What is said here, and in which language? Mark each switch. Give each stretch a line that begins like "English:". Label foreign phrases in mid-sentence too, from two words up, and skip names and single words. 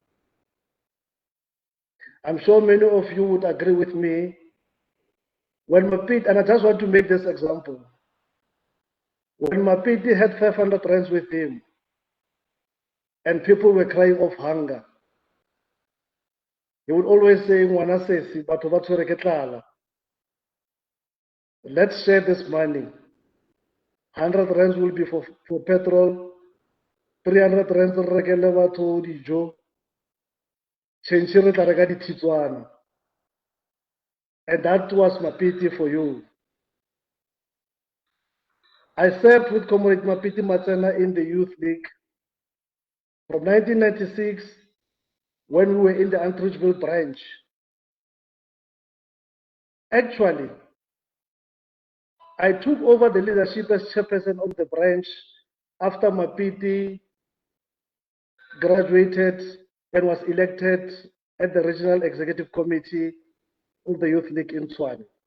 English: I'm sure many of you would agree with me when Mapiti, and I just want to make this example, when Mapiti had 500 rands with him and people were crying of hunger, he would always say,
Tswana: "Ngwanasesi, batho ba tshwere ke tlala.
English: Let's share this money. 100 rands will be for petrol, 300 rands
Tswana: re rekele batho dijo,
English: change
Tswana: re tla reka ditshitswana."
English: And that was Mapiti for you. I served with Comrade Mapiti Matsena in the Youth League from 1996 when we were in the Antridgeville branch. Actually, I took over the leadership as chairperson of the branch after Mapiti graduated and was elected at the Regional Executive Committee of the Youth League in Tshwane.